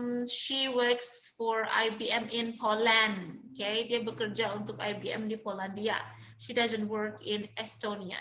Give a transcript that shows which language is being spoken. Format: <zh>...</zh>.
<en>She works for IBM in Poland.</en> <id>Okay, dia bekerja untuk IBM di Polandia.</id> <en>She doesn't work in Estonia.</en>